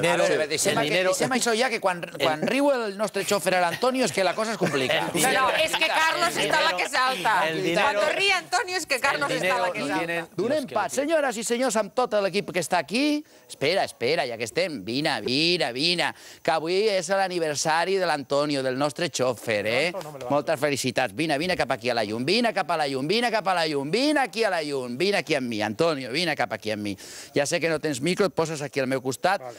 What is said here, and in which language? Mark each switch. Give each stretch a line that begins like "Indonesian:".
Catalan: Deixem això ja, que quan riu el nostre xòfer, l'Antonio, és que la cosa es complica. No, és que Carlos està la que salta.
Spanish: Cuando ríe Antonio es que Carlos está la que salta.
Catalan: Donem pas, senyores i senyors, amb tot l'equip que està aquí. Espera, ja que estem. Vine. Que avui és l'aniversari de l'Antonio, del nostre xòfer, eh? Moltes felicitats. Vine cap aquí a la llum. Vine cap a la llum. Vine aquí a la llum. Vine aquí amb mi, Antonio. Vine cap aquí amb mi. Ja sé que no tens micro, et poses aquí al meu costat.